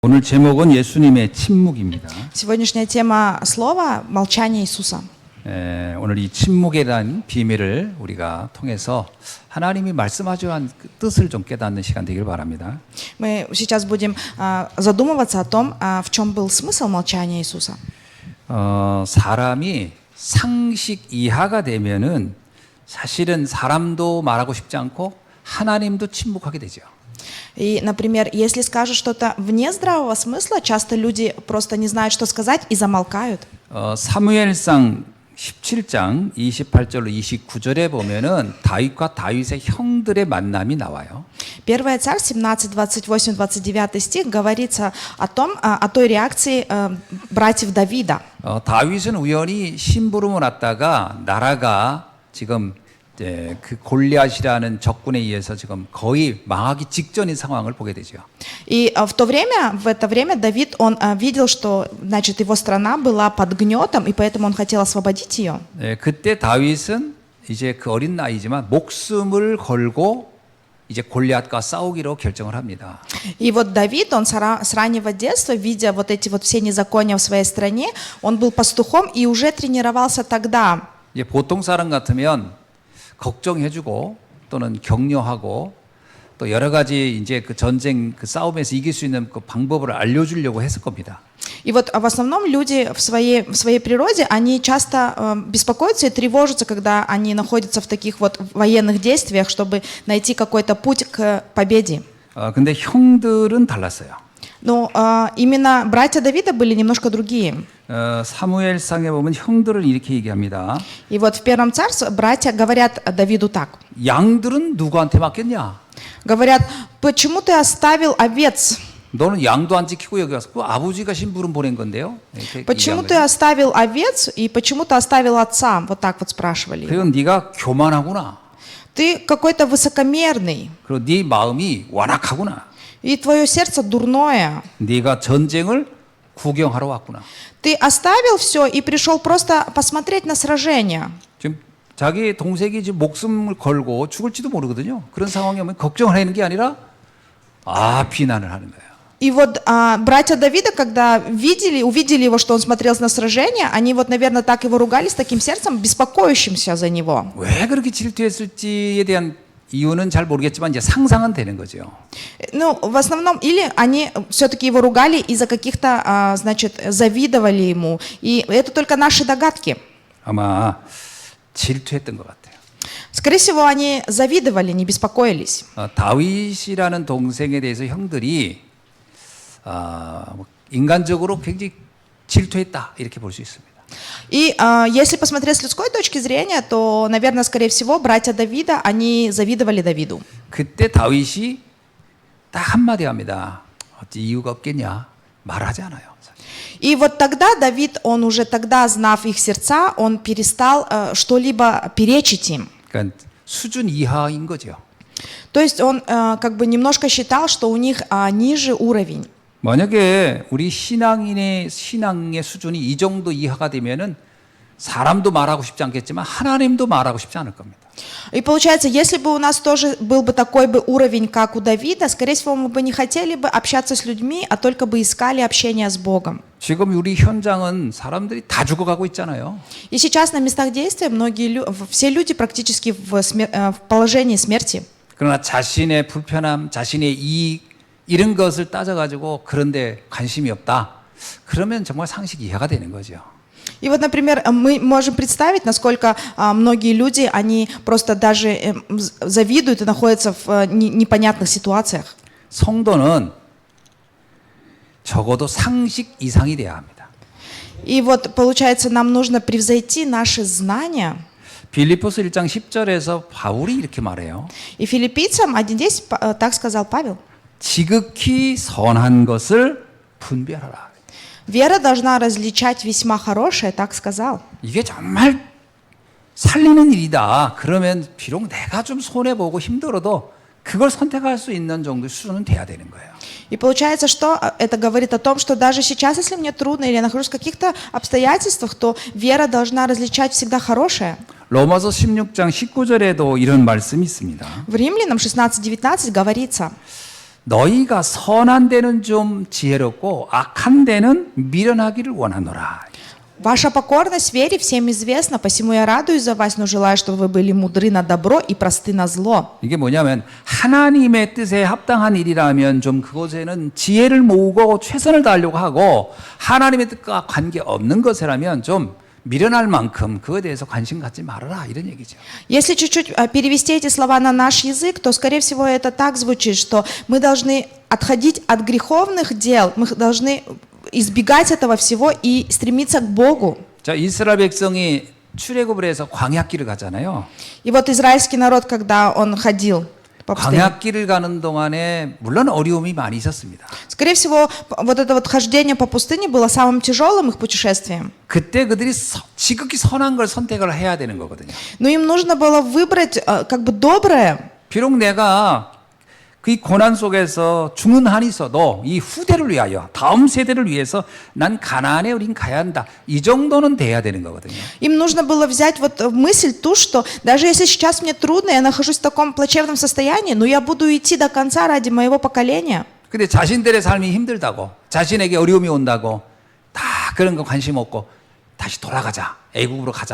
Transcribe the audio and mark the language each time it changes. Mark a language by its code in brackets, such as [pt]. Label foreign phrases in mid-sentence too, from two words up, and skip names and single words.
[ko] 오늘 제목은 예수님의 침묵입니다. [ru] Сегодняшняя тема слова — молчание Иисуса. [ko] 오늘 이 침묵에 대한 비밀을 우리가 통해서 하나님이 말씀하셔야 한 그 뜻을 좀 깨닫는 시간 되길 바랍니다. [ru] Мы сейчас будем задумываться о том, в чем был смысл молчания Иисуса. [ko] 사람이 상식 이하가 되면은 사실은 사람도 말하고 싶지 않고 하나님도 침묵하게 되죠. [ru] И, например, если скажут что-то вне здравого смысла, часто люди просто не знают, что сказать, и замолкают. [ko] 사무엘상 17장 28절로 29절에 보면은 다윗과 다윗의 형들의 만남이 나와요. [ru] Первая Царь 17, 28, 29 стих говорится о той реакции братьев Давида. [ko] 다윗은 우연히 심부름을 왔다가 나라가 지금 그 골리앗이라는 적군에 의해서 지금 거의 망하기 직전인 상황을 보게 되죠. [ru] И в это время Давид, он видел, что, значит, его страна была под гнетом, и поэтому он хотел освободить ее. [ko] 그때 다윗은 이제 그 어린 나이지만 목숨을 걸고 이제 골리앗과 싸우기로 결정을 합니다. [ru] И вот Давид, он с раннего детства, видя вот эти вот все незакония в своей стране, он был пастухом и уже тренировался тогда. [ko] 이제 보통 사람 같으면 걱정해주고 또는 격려하고 또 여러 가지 이제 그 전쟁 그 싸움에서 이길 수 있는 그 방법을 알려주려고 했을 겁니다. [ru] И вот в основном люди в своей природе, они часто беспокоятся и тревожатся, когда они находятся в таких вот военных действиях, чтобы найти какой-то путь к победе. [ko] 근데 형들은 달랐어요. [ru] Но именно братья Давида были немножко другие. [ko] 사무엘상에 보면 형들은 이렇게 얘기합니다. [ru] И вот в Первом Царстве братья говорят Давиду так. [ko] 양들은 누구한테 맡겼냐? [ru] Говорят, почему ты оставил овец? [ko] 너는 양도 안 지키고 여기 와서 그 아버지가 심부름 보낸 건데요. [ru] Почему ты оставил овец и почему ты оставил отца? Вот так вот спрашивали. [ko] 그리고 네가 교만하구나. [ru] Ты какой-то высокомерный. [ko] 그리고 네 마음이 완악하구나. [ru] И твое сердце дурное. [ko] 네가 전쟁을 구경하러 왔구나. [ru] Ты оставил все и пришел просто посмотреть на сражение. [ko] 지금 자기 동생이 지금 목숨을 걸고 죽을지도 모르거든요. 그런 상황에 오면 걱정을 하는 게 아니라 비난을 하는 거예요. [ru] И вот братья Давида, когда увидели его, что он смотрел на сражение, они вот, наверное, так его ругали с таким сердцем, беспокоящимся за него. [ko] 왜 그렇게 질투했을지에 대한 이유는 잘 모르겠지만 이제 상상은 되는 거죠. [ru] Ну, в основном, или они все-таки его ругали из-за каких-то, значит, завидовали ему. И это только наши догадки. [ko] 아마 질투했던 것 같아요. [ru] Скорее всего, они завидовали, не беспокоились. [ko] 다윗이라는 동생에 대해서 형들이 인간적으로 굉장히 질투했다 이렇게 볼 수 있습니다. [ru] И если посмотреть с людской точки зрения, то, наверное, скорее всего, братья Давида, они завидовали Давиду. [ko] 그때 다윗이 딱 한마디 합니다. 어찌 이유가 없겠냐? 말하지 않아요. [ru] И вот тогда Давид, он уже тогда, знав их сердца, он перестал что-либо перечить им. [ko] 그러니까 수준 이하인 거죠. [ru] То есть он как бы немножко считал, что у них ниже уровень. [ko] 만약에 우리 신앙의 수준이 이 정도 이하가 되면은 사람도 말하고 싶지 않겠지만 하나님도 말하고 싶지 않을 겁니다. [ru] И получается, если бы у нас тоже был бы такой бы уровень, как у Давида, скорее всего, мы бы не хотели бы общаться с людьми, а только бы искали общение с Богом. [ko] 지금 우리 현장은 사람들이 다 죽어가고 있잖아요. [ru] И сейчас на местах действия все люди практически в положении смерти. [ko] 그러나 자신의 불편함, 자신의 이익 이런 것을 따져가지고 그런데 관심이 없다. 그러면 정말 상식 이하가 되는 거죠. [ru] И вот, например, мы можем представить, насколько многие люди, они просто даже завидуют и находятся в непонятных ситуациях. [ko] 성도는 적어도 상식 이상이 돼야 합니다. [ru] И вот, получается, нам нужно превзойти наши знания. [ko] 빌립보서 1장 10절에서 바울이 이렇게 말해요. [ru] И филиппийцам 1:10 так сказал Павел. [ko] 지극히 선한 것을 분별하라. [ru] Вера должна различать весьма хорошее, так сказал. [ko] 이게 정말 살리는 일이다. 그러면 비록 내가 좀 손해보고 힘들어도 그걸 선택할 수 있는 정도의 수준은 돼야 되는 거예요. [ru] И получается, что это говорит о том, что даже сейчас, если мне трудно или я нахожусь в каких-то обстоятельствах, то вера должна различать всегда хорошее. [ko] 로마서 16장 19절에도 이런 말씀이 있습니다. [ru] В Римлянам 16:19 говорится. [ko] 너희가 선한 데는 좀 지혜롭고 악한 데는 미련하기를 원하노라. [ru] Ваша покорность вере всем известна, посему я радуюсь за вас, но желаю, чтобы вы были мудры на добро и просты на зло. [ko] 이게 뭐냐면 하나님의 뜻에 합당한 일이라면 좀 그곳에는 지혜를 모으고 최선을 다하려고 하고 하나님의 뜻과 관계없는 것이라면 좀 미련할 만큼 그거에 대해서 관심 갖지 말아라 이런 얘기죠. [ru] Если чуть-чуть перевести эти слова на наш язык, то, скорее всего, это так звучит, что мы должны отходить от греховных дел, мы должны избегать этого всего и стремиться к Богу. [ko] 자, 이스라엘 백성이 출애굽을 해서 광야길을 가잖아요. [ru] И вот израильский народ, когда он ходил по пустыне, [ko] 광야길을 가는 동안에 물론 어려움이 많이 있었습니다. [ru] скорее всего, вот это вот хождение по пустыне было самым тяжелым их путешествием. [ko] 그때 그들이 지극히 선한 걸 선택을 해야 되는 거거든요. [ru] Но им нужно было выбрать как бы доброе. [ko] 비록 내가 그 고난 속에서 죽는 한이 있어도 이 후대를 위하여 다음 세대를 위해서 난 가나안에 우린 가야 한다. 이 정도는 돼야 되는 거거든요. [ru] Им нужно было взять вот мысль ту, что даже если сейчас мне трудно, я нахожусь в таком плачевном состоянии, но я буду идти до конца ради моего поколения. [ko] 근데 자신들의 삶이 힘들다고 자신에게 어려움이 온다고 다 그런 거 관심 없고 다시 돌아가자. 애국으로 가자.